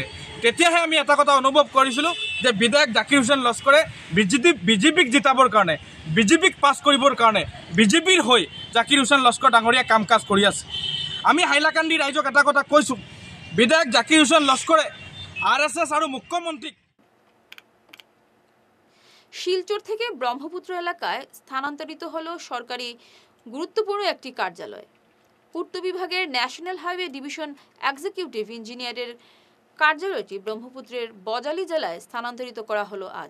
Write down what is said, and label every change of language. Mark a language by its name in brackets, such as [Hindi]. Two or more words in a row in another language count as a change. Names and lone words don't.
[Assamese] তেতিয়াহে আমি এটা কথা অনুভৱ কৰিছিলোঁ যে বিধায়ক জাকিৰ হুছেইন লস্কৰে বিজেপিক জিতাবৰ কাৰণে বিজেপিক পাছ কৰিবৰ কাৰণে বিজেপিৰ হৈ জাকিৰ হুছেইন লস্কৰ ডাঙৰীয়া কাম কাজ কৰি আছে। আমি হাইলাকান্দি ৰাইজক এটা কথা কৈছোঁ, বিধায়ক জাকিৰ হুছেইন লস্কৰে RSS আৰু মুখ্যমন্ত্ৰীক [Bangla] শিলচর থেকে ব্রহ্মপুত্র এলাকায় স্থানান্তরিত হলো সরকারি গুরুত্বপূর্ণ একটি কার্যালয়। পূর্ত বিভাগের ন্যাশনাল হাইওয়ে ডিভিশন এক্সিকিউটিভ ইঞ্জিনিয়ারের কার্যালয়টি ব্রহ্মপুত্রের বজালী জেলায় স্থানান্তরিত করা হলো আজ।